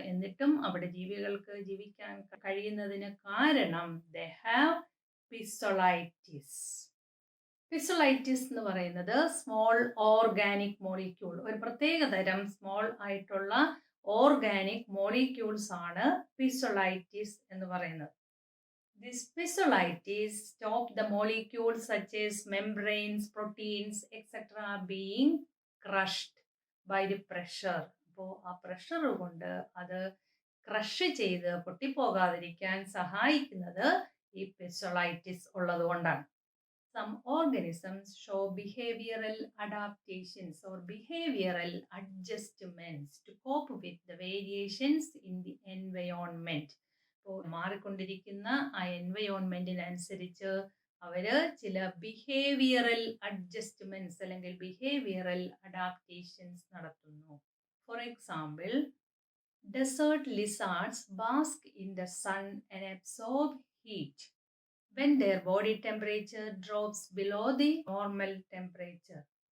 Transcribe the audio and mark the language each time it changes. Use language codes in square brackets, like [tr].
[ml] എന്നിട്ടും അവിടെ ജീവികൾക്ക് ജീവിക്കാൻ കഴിയുന്നതിന് കാരണം [en] they have [ml] പിസൊളൈറ്റിസ്. പിസൊളൈറ്റിസ് എന്ന് പറയുന്നത് [en] small organic molecule, [ml] ഒരു പ്രത്യേക തരം സ്മോൾ ആയിട്ടുള്ള ഓർഗാനിക് മോളിക്യൂൾസ് ആണ് പിസൊളൈറ്റിസ് എന്ന് പറയുന്നത്. [en] This pizzolitis stop the molecules such as membranes, proteins, etc. being crushed by the pressure. [ml] അപ്പോൾ ആ പ്രഷർ കൊണ്ട് അത് ക്രഷ് ചെയ്ത് പൊട്ടിപ്പോകാതിരിക്കാൻ സഹായിക്കുന്നത് ഈ പിസൊളൈറ്റിസ് ഉള്ളത് കൊണ്ടാണ്. [en] Some organisms show behavioral adaptations or behavioral adjustments to cope with the variations in the environment. [ml] ഇപ്പോൾ മാറിക്കൊണ്ടിരിക്കുന്ന ആ എൻവയോൺമെന്റിനനുസരിച്ച് അവര് ചില ബിഹേവിയറൽ അഡ്ജസ്റ്റ്മെന്റ്സ് അല്ലെങ്കിൽ ബിഹേവിയറൽ അഡാപ്റ്റേഷൻസ് നടത്തുന്നു. [en] For example, desert lizards bask in the sun and absorb heat when their body temperature drops below the normal temperature.